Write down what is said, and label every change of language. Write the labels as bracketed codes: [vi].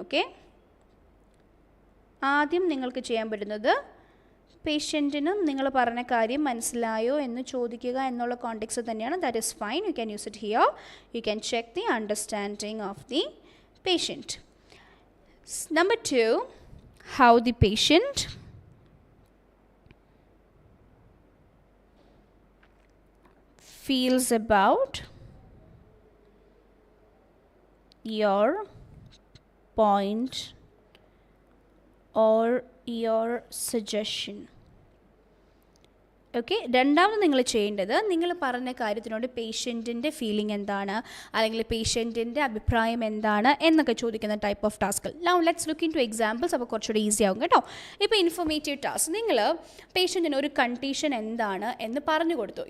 [ml] Okay, ആദ്യം നിങ്ങൾക്ക് ചെയ്യാൻ പറ്റുന്നത് പേഷ്യൻറ്റിനും നിങ്ങൾ പറഞ്ഞ കാര്യം മനസ്സിലായോ എന്ന് ചോദിക്കുക എന്നുള്ള കോണ്ടെക്സ്റ്റ് തന്നെയാണ്. [en] That is fine, you can use it here. You can check the understanding of the patient. Number 2, how the patient feels about your point or your suggestion. [ml] Okay, രണ്ടാമത് നിങ്ങൾ ചെയ്യേണ്ടത് നിങ്ങൾ പറഞ്ഞ കാര്യത്തിനോട് പേഷ്യൻറ്റിൻ്റെ ഫീലിംഗ് എന്താണ്, അല്ലെങ്കിൽ പേഷ്യൻറ്റിൻ്റെ അഭിപ്രായം എന്താണ് എന്നൊക്കെ ചോദിക്കുന്ന type of task. [en] Now let's look into examples. [ml] അപ്പോൾ കുറച്ചുകൂടി ഈസി ആവും കേട്ടോ. ഇപ്പോൾ ഇൻഫോർമേറ്റീവ് ടാസ്ക്, നിങ്ങൾ പേഷ്യൻറ്റിന് ഒരു കണ്ടീഷൻ എന്താണ് എന്ന് പറഞ്ഞു കൊടുത്തു.